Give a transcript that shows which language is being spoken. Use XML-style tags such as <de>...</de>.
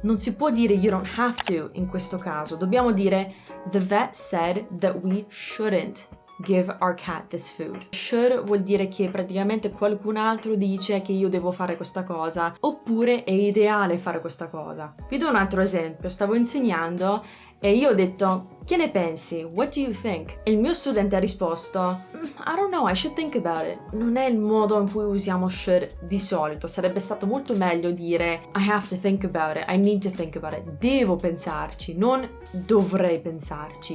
<it>Non si può dire</it> <en>you don't have to</en> <it>in questo caso, dobbiamo dire</it> <en>the vet said that we shouldn't give our cat this food.</en> <it>Should vuol dire che praticamente qualcun altro dice che io devo fare questa cosa, oppure è ideale fare questa cosa. Vi do un altro esempio. Stavo insegnando e io ho detto che ne pensi?</it> <en>What do you think?</en> <it>E il mio studente ha risposto</it> <en>I don't know, I should think about it.</en> <it>Non è il modo in cui usiamo should di solito. Sarebbe stato molto meglio dire</it> <en>I have to think about it, I need to think about it.</en> <it>Devo pensarci, non dovrei pensarci.</it>